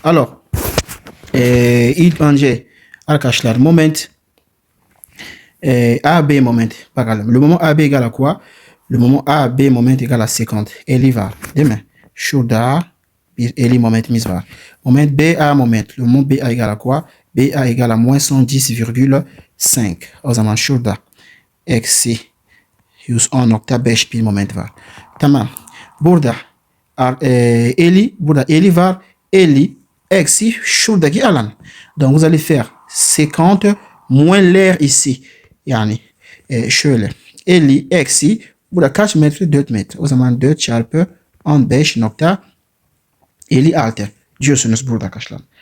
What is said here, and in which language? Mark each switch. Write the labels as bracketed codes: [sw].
[tr] Alors, ilk önce arkadaşlar moment AB moment bakalım. [fr] Le moment AB égale à quoi? Le moment AB moment égale à 50. [tr] Eli var değil mi? Şurada bir eli momentimiz var. [fr] Moment BA moment. Le moment BA égale à quoi? BA égale à moins 110,5. [tr] O zaman şurada eksi 110,5 bir moment var. Tamam. Burada eli var. Eli eksi şuradaki alan. [fr] Donc vous allez faire 50 moins l'air ici. [tr] Yani şöyle. Eli eksi burada kaç metre? 4 metre. O zaman 4 çarpı 15,56 diyorsunuz burada arkadaşlar.